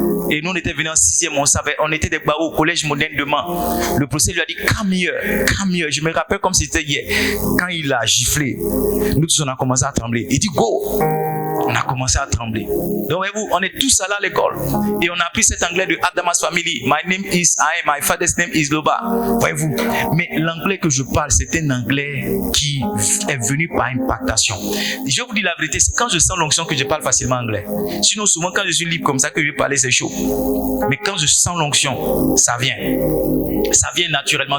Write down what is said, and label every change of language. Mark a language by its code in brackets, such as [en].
[fr] Et nous on était venus en 6e, on savait, on était des barreaux au collège moderne de Mans. Le professeur lui a dit [en] come here. [fr] Je me rappelle comme si c'était hier. Quand il a giflé, nous tous on a commencé à trembler. Il dit [en] go. [fr] On a commencé à trembler. Donc voyez-vous, on est tous allés à l'école et on a appris cet anglais de Adamas Family. [en] My name is I, my father's name is Loba. [fr] Voyez-vous, mais l'anglais que je parle, c'est un anglais qui est venu par impactation. Je vous dis la vérité, c'est quand je sens l'onction que je parle facilement anglais. Sinon, souvent quand je suis libre comme ça que je vais parler, c'est chaud. Mais quand je sens l'onction, ça vient. Ça vient naturellement.